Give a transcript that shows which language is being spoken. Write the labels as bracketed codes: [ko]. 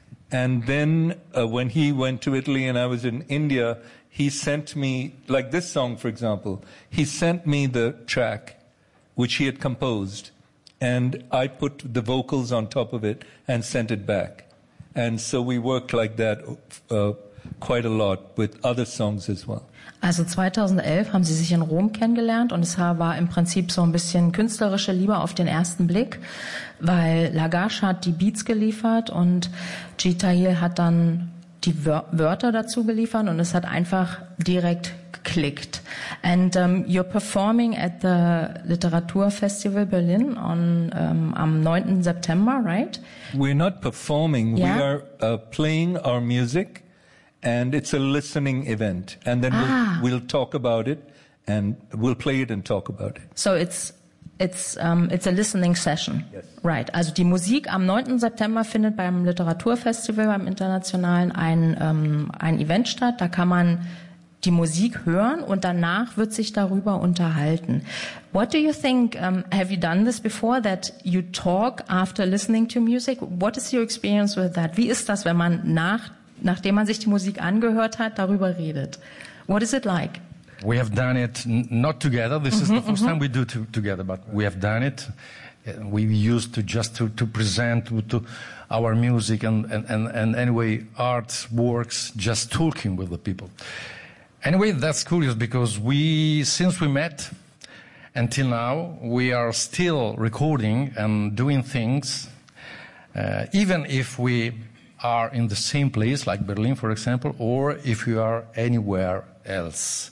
[en] And then when he went to Italy and I was in India, he sent me, like this song, for example, he sent me the track which he had composed, and I put the vocals on top of it and sent it back. And so we worked like that quite a lot with other songs as well. [de] Also 2011 haben Sie sich in Rom kennengelernt und es war im Prinzip so ein bisschen künstlerische Liebe auf den ersten Blick, weil Lagash hat die Beats geliefert und G. Tahir hat dann die Wörter dazu geliefert und es hat einfach direkt geklickt. [en] And you're performing at the Literaturfestival Berlin on am 9. September, right? We're not performing, yeah. We are playing our music. And it's a listening event. And then we'll talk about it and we'll play it and talk about it. So it's a listening session. Yes. [de] Right. Also die Musik am 9. September findet beim Literaturfestival, beim Internationalen, ein Event statt. Da kann man die Musik hören und danach wird sich darüber unterhalten. [en] What do you think, have you done this before, that you talk after listening to music? What is your experience with that? [de] Wie ist das, wenn man nachdem man sich die Musik angehört hat, darüber redet? [en] What is it like? We have done it not together. This is the first time we do it together, but we have done it. We used to just to present to our music and anyway, art works, just talking with the people. Anyway, that's curious because since we met until now, we are still recording and doing things, even if we are in the same place, like Berlin, for example, or if you are anywhere else.